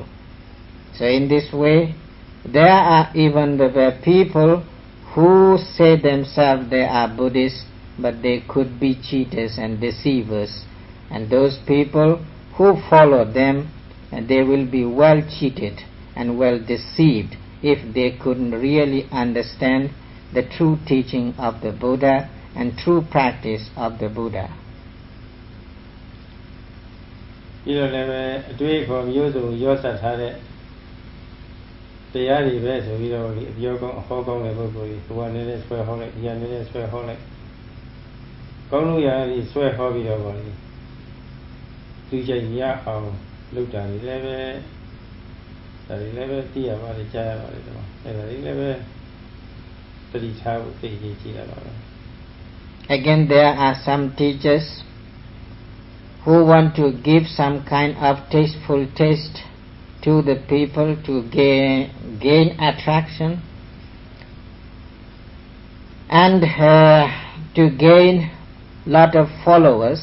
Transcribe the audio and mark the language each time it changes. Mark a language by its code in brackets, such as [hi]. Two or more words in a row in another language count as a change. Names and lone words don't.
[en] So in this way, there are even the people who say themselves they are Buddhists, but they could be cheaters and deceivers, and those people who follow them, and they will be well cheated and well deceived if they couldn't really understand the true teaching of the Buddha and true practice of the Buddha. [my] ပြီးတော့လည်းပဲအတွေ့အခေါ်မျိုးစုံရောစပ်ထားတဲ့တရားတွေပဲဆိုပြီးတော့ဒီအပြောကောင်းအဟောကောင်းတဲ့ပုဂ္ဂိုလ်ကြီးဘဝနဲ့ဆွဲဟောလိုက်ဒီရနဲ့ဆွဲဟောလိုက်ကောင်းလို့ရရင်ဆွဲဟောပြီးတော့ပါလေသူချိန်ရအောင်လုပ်တာတွေလည်းပဲဒါတွေလည်းပဲသိရပါတယ်ကြားရပါတယ်ဒီမှာအဲ့ဒါတွေလည်းပဲသတိထားဖို့သိကြည့်ရပါမယ် [en] Again, there are some teachers who want to give some kind of tasteful taste to the people to gain attraction and to gain lot of followers.